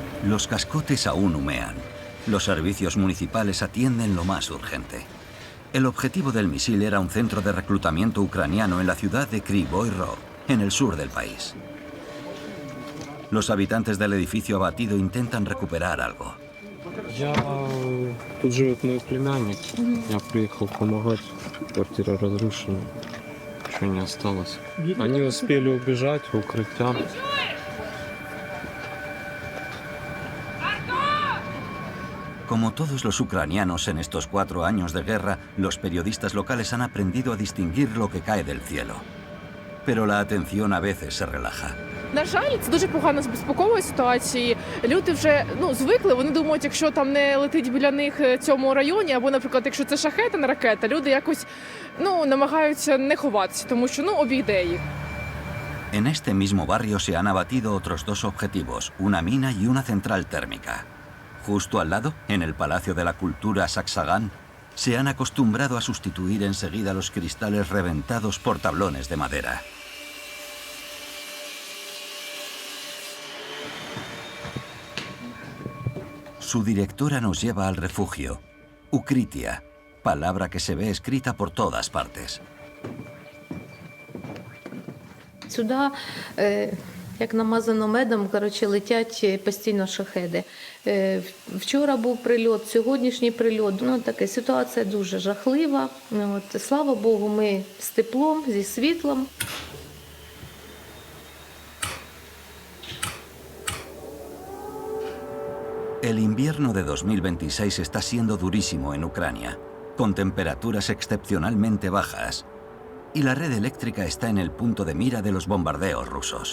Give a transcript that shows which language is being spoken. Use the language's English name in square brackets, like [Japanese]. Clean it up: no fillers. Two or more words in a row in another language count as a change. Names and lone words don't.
[Spanish] Los cascotes aún humean. Los servicios municipales atienden lo más urgente. El objetivo del misil era un centro de reclutamiento ucraniano en la ciudad de Kryvyi Rog, en el sur del país. Los habitantes del edificio abatido intentan recuperar algo. [Russian] Тут живет мой племянник. Я приехал помогать. Квартира разрушена. Ничего не осталось. Они успели убежать в укрытие. [Spanish] Como todos los ucranianos en estos 4 años de guerra, los periodistas locales han aprendido a distinguir lo que cae del cielo. Pero la atención a veces se relaja. [Ukrainian] На жаль, це дуже погано з безпекової ситуації. Люди вже звикли, вони думають, якщо там не летить біля них цьому районі, або, наприклад, якщо це шахета, не ракета, люди якось намагаються не ховатися, тому що обійде їх. [Spanish] En este mismo barrio se han abatido otros 2 objetivos, una mina y una central térmica. Justo al lado, en el Palacio de la Cultura Saksagán, se han acostumbrado a sustituir enseguida los cristales reventados por tablones de madera. Su directora nos lleva al refugio, Ukritia, palabra que se ve escrita por todas partes. [Ukrainian] Сюди, як намазано медом, летять постійно шахеди. Вчора був прильот, сьогоднішній прильот. Така ситуація дуже жахлива. Слава Богу, ми з теплом, зі світлом. [Spanish] El invierno de 2026 está siendo durísimo en Ucrania, con temperaturas excepcionalmente bajas, y la red eléctrica está en el punto de mira de los bombardeos rusos.